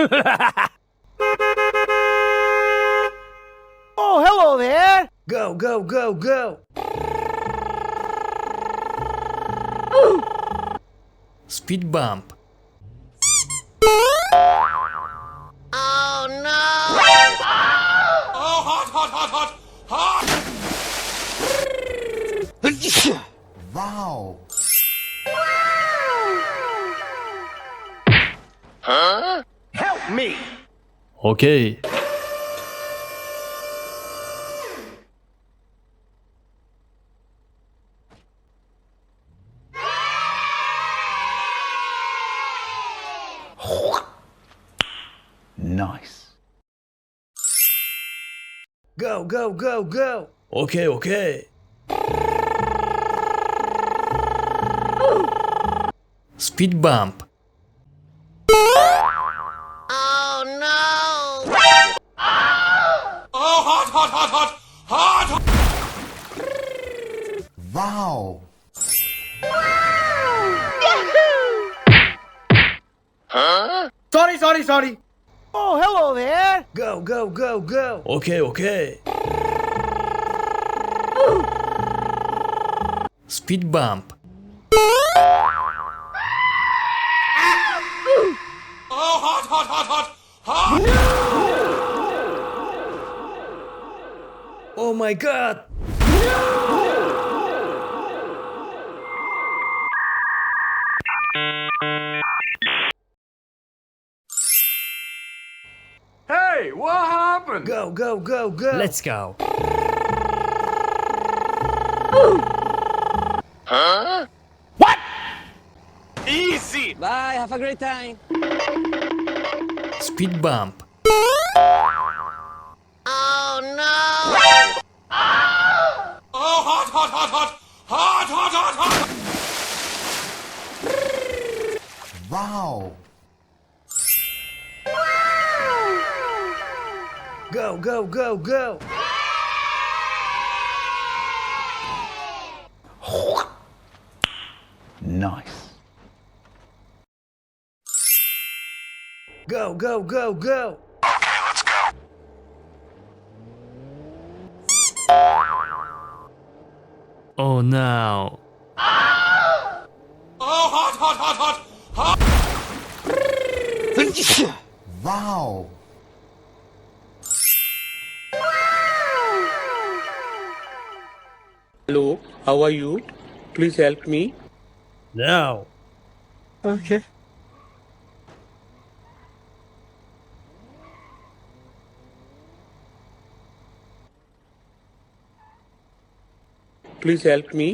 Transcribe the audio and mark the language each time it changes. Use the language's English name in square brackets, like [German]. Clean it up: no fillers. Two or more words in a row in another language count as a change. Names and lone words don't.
[English] Oh, hello there! Go, go, go, go! Speed bump. Oh no! Oh, hot, hot, hot, hot, hot! Wow! Huh? Help me! Okay. Nice. Go, go, go, go! Okay, okay. Speed bump. Oh no! Oh, hot, hot, hot, hot, hot! Wow! Huh? Sorry, sorry, sorry! Oh, hello there! Go, go, go, go! Okay, okay. Speed bump. Oh, hot, hot, hot, hot, hot! Oh my god! Hey, what happened? Go, go, go, go! Let's go. Huh? Easy! Bye, have a great time. Speed bump. Oh no! Oh, hot, hot, hot, hot, hot, hot, hot, hot! Wow! Go, go, go, go! Nice. Go, go, go, go! Okay, let's go. Oh no. Oh, hot, hot, hot, hot, hot! Wow! Hello, how are you? Please help me. Now. Okay. Please help me.